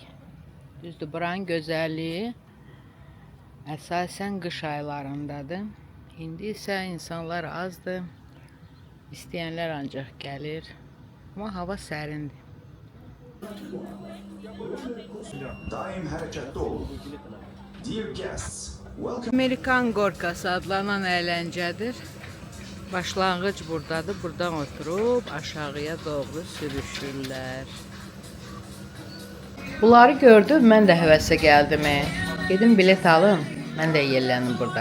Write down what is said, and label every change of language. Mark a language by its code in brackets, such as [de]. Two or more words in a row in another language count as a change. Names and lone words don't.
[az] Düzdür, buranın gözəlliyi əsasən qış aylarındadır. İndi isə insanlar azdır. İstəyənlər ancaq gəlir. Amma hava sərindir. Daim hərəkətdə olun. [en] Dear guests, welcome. [az] Amerikan Gorkası adlanan əyləncədir. Başlanğıc buradadır. Buradan oturub aşağıya doğru sürüşürlər. Bunları gördüm, mən də həvəsə gəldim. Gedim bilet alım. Mən də yellənim burada.